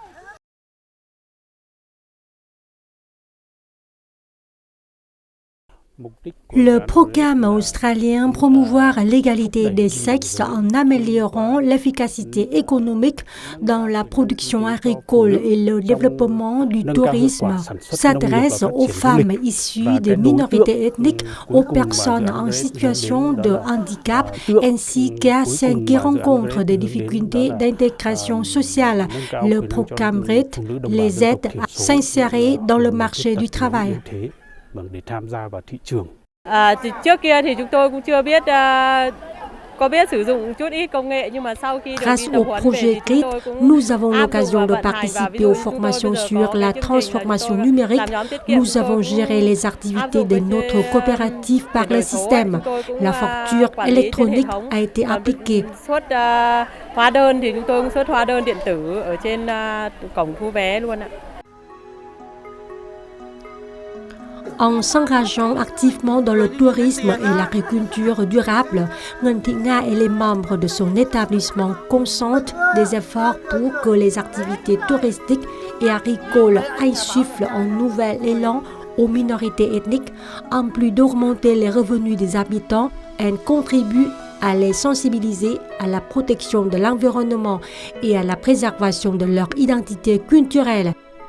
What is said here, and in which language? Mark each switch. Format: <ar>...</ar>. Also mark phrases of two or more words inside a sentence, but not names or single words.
<fr>Le programme australien promouvoir l'égalité des sexes en améliorant l'efficacité économique dans la production agricole et le développement du tourisme s'adresse aux femmes issues des minorités ethniques, aux personnes en situation de handicap ainsi qu'à celles qui rencontrent des difficultés d'intégration sociale. Le programme RIT les aide à s'insérer dans le marché du travail.</fr> <vi>Để tham gia vào thị trường. Trước kia thì chúng tôi cũng chưa biết có biết sử dụng chút ít công nghệ nhưng mà sau khi</vi> <fr>Grâce au projet GRIT, nous avons l'occasion de participer aux formations sur la transformation numérique. Nous avons géré les activités de notre coopérative par le système. La facture électronique a été appliquée.</fr> <vi>Hóa đơn thì chúng tôi cũng xuất hóa đơn điện tử ở trên cổng thu vé luôn ạ.</vi> <fr>En s'engageant activement dans le tourisme et l'agriculture durable, Nguyen Thị Nga et les membres de son établissement consentent des efforts pour que les activités touristiques et agricoles insufflent un nouvel élan aux minorités ethniques, en plus d'augmenter les revenus des habitants, et contribuent à les sensibiliser à la protection de l'environnement et à la préservation de leur identité culturelle.</fr>